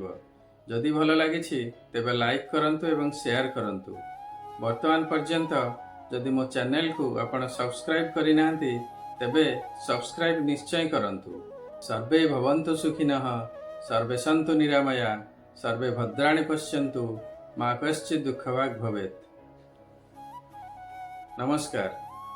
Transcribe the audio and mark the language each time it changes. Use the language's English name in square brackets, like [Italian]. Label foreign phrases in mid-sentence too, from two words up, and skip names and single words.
[Odia] ଯଦି ଭଲ ଲାଗିଛି ତେବେ ଲାଇକ୍ କରନ୍ତୁ ଏବଂ ସେୟାର କରନ୍ତୁ। ବର୍ତ୍ତମାନ ପର୍ଯ୍ୟନ୍ତ ଯଦି ମୋ ଚ୍ୟାନେଲକୁ ଆପଣ ସବସ୍କ୍ରାଇବ୍ କରିନାହାନ୍ତି ତେବେ ସବସ୍କ୍ରାଇବ୍ ନିଶ୍ଚୟ କରନ୍ତୁ। [Sanskrit] सर्वे भवन्तु सुखिनः, सर्वे सन्तु निरामया, सर्वे भद्राणि पश्यन्तु मा कश्चित् दुःखभाग् भवेत्. નમસ્કાર.